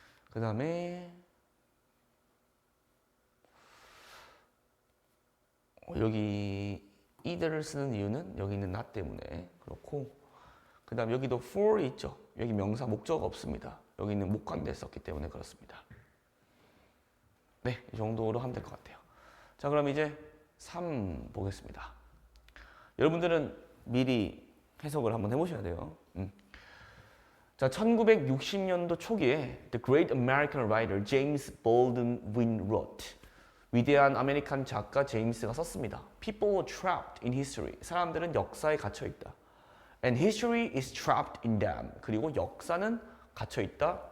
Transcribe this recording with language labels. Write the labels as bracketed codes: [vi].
[ko] 그 다음에 여기 이들을 쓰는 이유는 여기 있는 not 때문에 그렇고, 그 다음 여기도 for 있죠. 여기 명사 목적어가 없습니다. 여기 있는 목관대 썼기 때문에 그렇습니다. 네, 이 정도로 하면 될 것 같아요. 자, 그럼 이제 3 보겠습니다. 여러분들은 미리 해석을 한번 해보셔야 돼요. [en] 자, [ko] 1960년도 초기에 [en] The Great American Writer James Baldwin wrote. [ko] 위대한 아메리칸 작가 제임스가 썼습니다. [en] People are trapped in history. [ko] 사람들은 역사에 갇혀 있다. [en] And history is trapped in them. [ko] 그리고 역사는 갇혀 있다.